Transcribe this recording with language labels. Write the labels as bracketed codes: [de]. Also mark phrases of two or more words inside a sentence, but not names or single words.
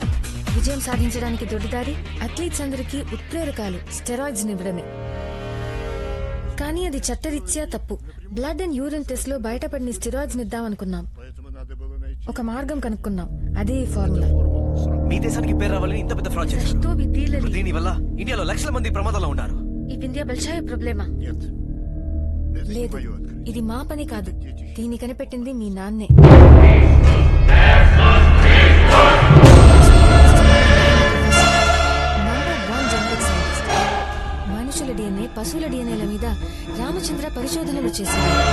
[te] విజయం సాధించడానికి దొడ్డిదారి అథ్లీట్స్ అందరికీ ఉత్ప్రేరకాలు స్టెరాయిడ్స్ ఇవ్వడమే. కానీ అది చట్టరీత్యా తప్పు. [en] blood and urine test [te] లో బయటపడిన స్టెరాయిడ్స్ ఇద్దామనుకున్నాం. ఒక మార్గం కనుక్కున్నాం. అదే ఈ ఫార్ములా. మీ దేశానికి పేరు రావాలని ఇంత పెద్ద ఫ్రాడ్ చేశారు. [ru] Что вы делали? [te] దీని వల్ల ఇండియాలో లక్షల మంది ప్రమాదంలో ఉన్నారు. [ru] И в Индии большая проблема. Нет. Это не [te] లేదు, [ru] мое открытие. [te] ఇది మా పని కాదు. దీన్ని కనిపెట్టింది మీ నాన్నే. మనుషుల డిఎన్ఏ పశువుల డిఎన్ఏల మీద రామచంద్ర పరిశోధనలు చేశారు.